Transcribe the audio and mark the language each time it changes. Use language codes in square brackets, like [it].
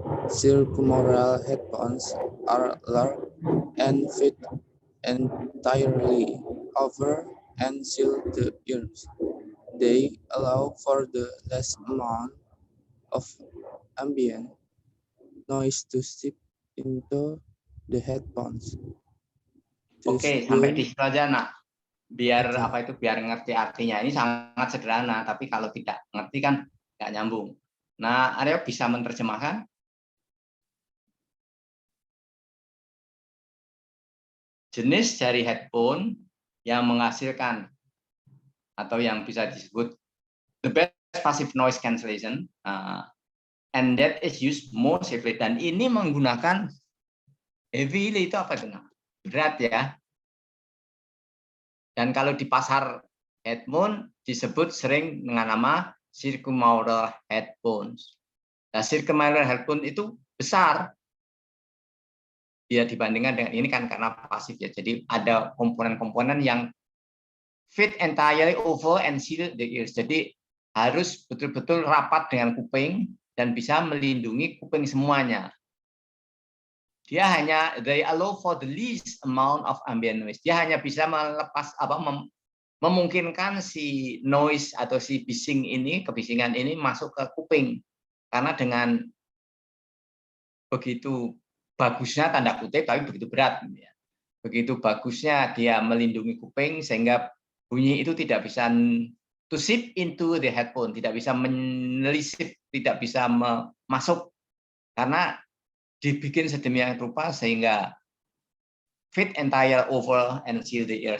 [en] circumaural headphones are large and fit entirely over and seal the ears. They allow for the less amount of ambient noise to seep into the headphones. [id] Oke, sampai di situ aja, Nak. Biar apa itu, biar ngerti artinya. Ini sangat sederhana, tapi kalau tidak ngerti kan nggak nyambung. Nah, Aryo bisa menerjemahkan? Jenis dari headphone yang menghasilkan atau yang bisa disebut [en] the best passive noise cancellation, and that is used more safely. [id] Dan ini menggunakan heavily, itu apa itu? Berat ya. Dan kalau di pasar headphone disebut sering dengan nama circumaural headphones. Nah, circumaural headphone itu besar dia dibandingkan dengan ini kan karena pasif ya. Jadi ada komponen-komponen yang [en] fit entirely over and seal the ears. [id] Jadi harus betul-betul rapat dengan kuping dan bisa melindungi kuping semuanya. Dia hanya [en] they allow for the least amount of ambient noise. [id] Dia hanya bisa melepas memungkinkan si noise atau si bising ini, kebisingan ini masuk ke kuping. Karena dengan begitu bagusnya tanda kutip tapi begitu berat. Begitu bagusnya dia melindungi kuping sehingga bunyi itu tidak bisa [en] to seep into the headphone, [id] tidak bisa menelisip, tidak bisa masuk karena dibikin sedemikian rupa sehingga [en] fit entire over and seal the ear.